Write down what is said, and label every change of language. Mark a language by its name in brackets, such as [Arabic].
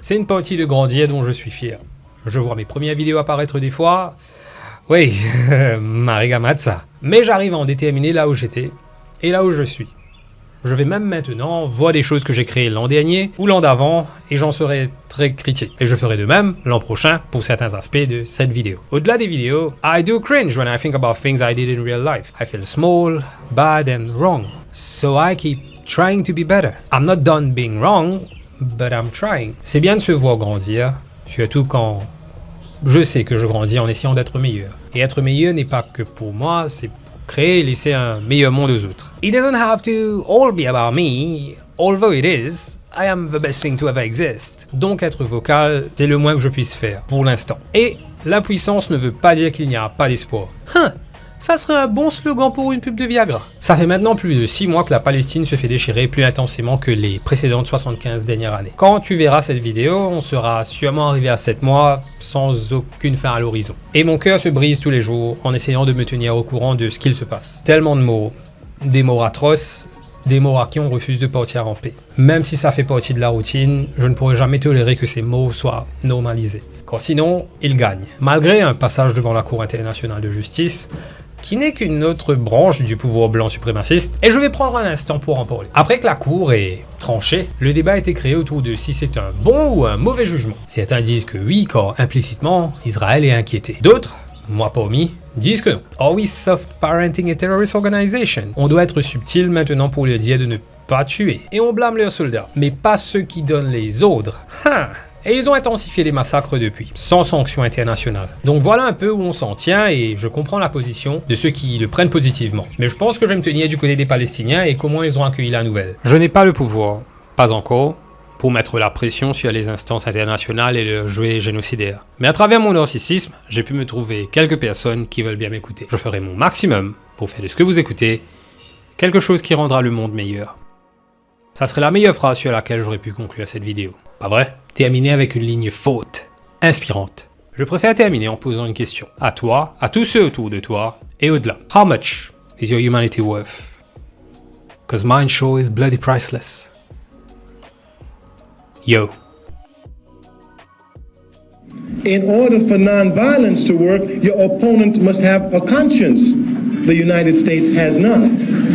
[French] C'est une partie de grandir dont je suis fier. Je vois mes premières vidéos apparaître des fois. Oui, Marigamatsa. Mais j'arrive à en déterminer là où j'étais et là où je suis. Je vais même maintenant voir des choses que j'ai créées l'an dernier ou l'an d'avant et j'en serai très critique. Et je ferai de même l'an prochain pour certains aspects de cette vidéo. Au-delà des vidéos, [English] I do cringe when I think about things I did in real life. I feel small, bad and wrong. So I keep trying to be better. I'm not done being wrong, but I'm trying. [French] C'est bien de se voir grandir, surtout quand je sais que je grandis en essayant d'être meilleur. Et être meilleur n'est pas que pour moi, c'est créer et laisser un meilleur monde aux autres. [English] It doesn't have to all be about me, although it is. I am the best thing to ever exist. [French] Donc être vocal, c'est le moins que je puisse faire, pour l'instant. Et l'impuissance ne veut pas dire qu'il n'y a pas d'espoir. Ça serait un bon slogan pour une pub de Viagra. Ça fait maintenant plus de 6 mois que la Palestine se fait déchirer plus intensément que les précédentes 75 dernières années. Quand tu verras cette vidéo, on sera sûrement arrivé à 7 mois sans aucune fin à l'horizon. Et mon cœur se brise tous les jours en essayant de me tenir au courant de ce qu'il se passe. Tellement de mots, des mots atroces, des mots à qui on refuse de partir en paix. Même si ça fait partie de la routine, je ne pourrai jamais tolérer que ces mots soient normalisés. Car sinon, ils gagnent. Malgré un passage devant la Cour internationale de justice, qui n'est qu'une autre branche du pouvoir blanc suprémaciste, et je vais prendre un instant pour en parler. Après que la Cour ait tranché, le débat a été créé autour de si c'est un bon ou un mauvais jugement. Certains disent que oui, car implicitement, Israël est inquiété. D'autres, moi parmi, disent que non. [English] Are we soft parenting a terrorist organization? [French] On doit être subtil maintenant pour leur dire de ne pas tuer. Et on blâme leurs soldats, mais pas ceux qui donnent les ordres. Et ils ont intensifié les massacres depuis, sans sanction internationale. Donc voilà un peu où on s'en tient et je comprends la position de ceux qui le prennent positivement. Mais je pense que je vais me tenir du côté des Palestiniens et comment ils ont accueilli la nouvelle. Je n'ai pas le pouvoir, pas encore, pour mettre la pression sur les instances internationales et leur jouer génocidaire. Mais à travers mon narcissisme, j'ai pu me trouver quelques personnes qui veulent bien m'écouter. Je ferai mon maximum pour faire de ce que vous écoutez quelque chose qui rendra le monde meilleur. Ça serait la meilleure phrase sur laquelle j'aurais pu conclure cette vidéo. Pas vrai? Terminer avec une ligne forte, inspirante. Je préfère terminer en posant une question. À toi, à tous ceux autour de toi, et au-delà. [English] How much is your humanity worth? Cause mine sure is bloody priceless. Yo. In order for nonviolence to work, your opponent must have a conscience. The United States has none.